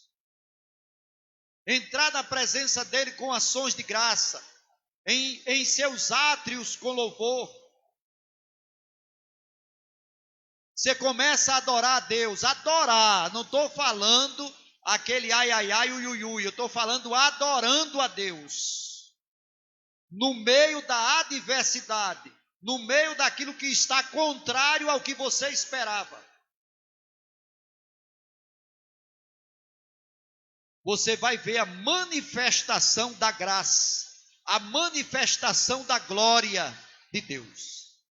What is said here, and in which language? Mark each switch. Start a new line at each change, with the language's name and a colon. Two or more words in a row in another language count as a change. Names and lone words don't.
Portuguese: Entrar na presença dele com ações de graça, em seus átrios com louvor. Você começa a adorar a Deus, adorar, não estou falando aquele ai, ai, ai, ui, ui, ui, eu estou falando adorando a Deus. No meio da adversidade, no meio daquilo que está contrário ao que você esperava. Você vai ver a manifestação da graça, a manifestação da glória de Deus.